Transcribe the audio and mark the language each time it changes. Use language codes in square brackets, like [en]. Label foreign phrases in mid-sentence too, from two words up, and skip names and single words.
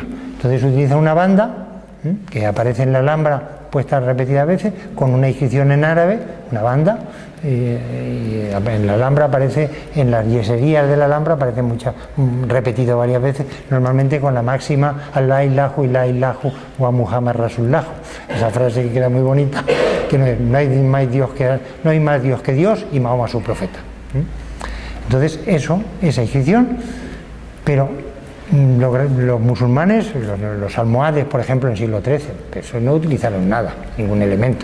[es] Entonces utiliza una banda que aparece en la Alhambra, puesta repetidas veces, con una inscripción en árabe, una banda, y en la Alhambra aparece, en las yeserías de la Alhambra aparece repetido varias veces, normalmente con la máxima [ar] الله إله إلا إله ومحمد رسول الله, [es] esa frase que queda muy bonita, que no hay más Dios que Dios y Mahoma su profeta. Entonces esa inscripción, pero los musulmanes, los almohades, por ejemplo, en el siglo XIII, eso no utilizaron nada, ningún elemento.